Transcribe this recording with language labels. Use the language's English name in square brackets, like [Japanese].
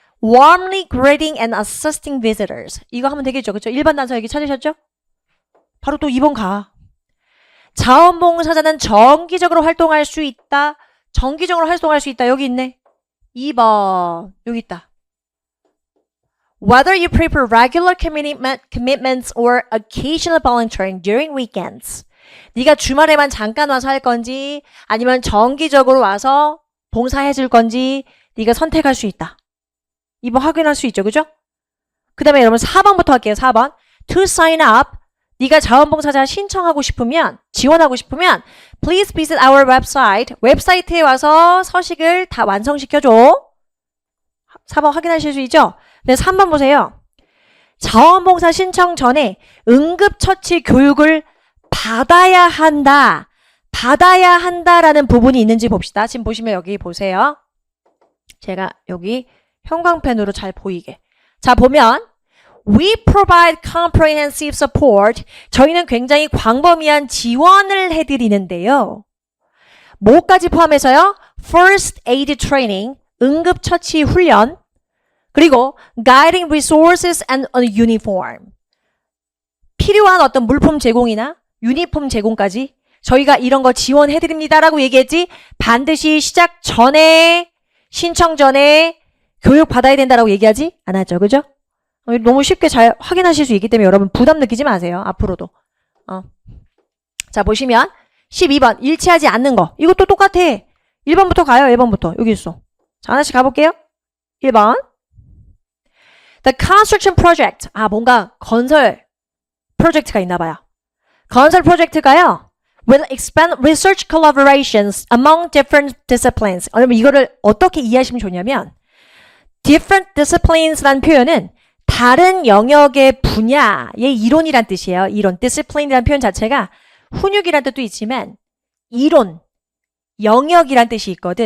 [English] Warmly greeting and assisting visitors. [Korean] 이거 하면 되겠죠. 그렇죠? 1번 단서 여기 찾으셨죠? 바로 또 2번 가. 자원봉사자는 정기적으로 활동할 수 있다. 정기적으로 활동할 수 있다. 여기 있네. 2번. 여기 있다. [English] Whether you prepare regular commitments or occasional volunteering during weekends. [Korean] 네가 주말에만 잠깐 와서 할 건지 아니면 정기적으로 와서 봉사해 줄 건지 네가 선택할 수 있다. 이거 확인할 수 있죠. 그죠? 그 다음에 여러분 4번부터 할게요. [English] 4번. To sign up. [Korean] 네가 자원봉사자 신청하고 싶으면 지원하고 싶으면 [English] Please visit our website. [Korean] 웹사이트에 와서 서식을 다 완성시켜줘. 4번 확인하실 수 있죠? 네, 3번 보세요. 자원봉사 신청 전에 응급처치 교육을 받아야 한다. 받아야 한다라는 부분이 있는지 봅시다. 지금 보시면 여기 보세요. 제가 여기 형광펜으로 잘 보이게. 자, 보면 [English] We provide comprehensive support. [Korean] 저희는 굉장히 광범위한 지원을 해드리는데요. 뭐까지 포함해서요? [English] First aid training, [Korean] 응급처치 훈련, 그리고 [English] guiding resources and a uniform. [Korean] 필요한 어떤 물품 제공이나 유니폼 제공까지 저희가 이런 거 지원해드립니다라고 얘기했지 반드시 시작 전에 신청 전에 교육 받아야 된다라고 얘기하지 않았죠. 그죠? 너무 쉽게 잘 확인하실 수 있기 때문에 여러분 부담 느끼지 마세요. 앞으로도. 자, 보시면 12번 일치하지 않는 거. 이것도 똑같아. 1번부터 가요. 1번부터. 여기 있어. 자, 하나씩 가볼게요. 1번. [English] The construction project. [Korean] 뭔가 건설 프로젝트가 있나 봐요. 건설 프로젝트가요. [English] will expand research collaborations among different disciplines. [Korean] 여러분 이거를 어떻게 이해하시면 좋냐면 different disciplines라는 표현은 다른 영역의 분야의 이론이란 뜻이에요. 이론, discipline이라는 표현 자체가 훈육이란 뜻도 있지만 이론, 영역이란 뜻이 있거든.